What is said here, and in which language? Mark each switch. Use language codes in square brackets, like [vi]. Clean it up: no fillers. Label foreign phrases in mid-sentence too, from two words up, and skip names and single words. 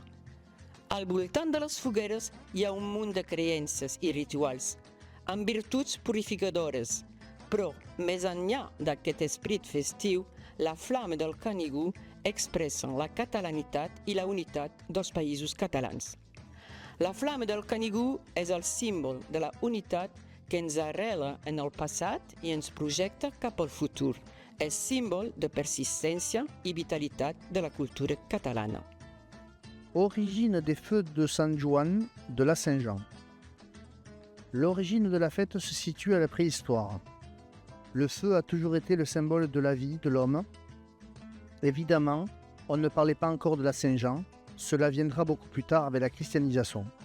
[ca] Al voltant de les fogueres hi ha un munt de creences i rituals, amb virtuts purificadores, però, més enllà d'aquest esperit festiu, la flama del Canigó expressa la catalanitat i la unitat dels països catalans. La flama del Canigó és el símbol de la unitat que ens arrela en el passat i ens projecta cap al futur. És símbol de persistència i vitalitat de la cultura catalana. [fr] Origine des feux de San Juan de la Saint-Jean. L'origine de la fête se situe à la préhistoire. Le feu a toujours été le symbole de la vie de l'homme. Évidemment, on ne parlait pas encore de la Saint-Jean, cela viendra beaucoup plus tard avec la christianisation.